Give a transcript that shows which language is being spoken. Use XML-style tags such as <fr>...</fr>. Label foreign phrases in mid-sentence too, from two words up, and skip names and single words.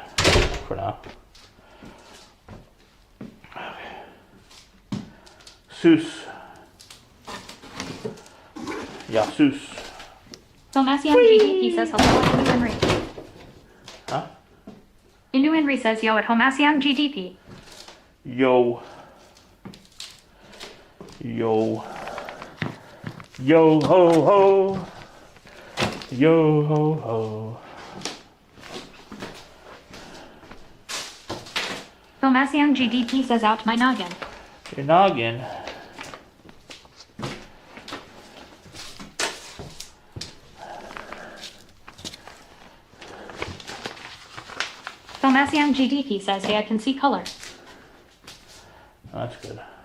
<en>For now. Okay. Seuss. Yeah, Seuss. Filmacian GDP says hello at Indu Henry. Huh? Indu Henry says yo at Homacian GDP. Yo. Yo. Yo ho ho. Yo ho ho. Filmacian GDP says out my noggin. Your noggin. Filmacian GDP says hey I can see color. Oh, that's good.</en>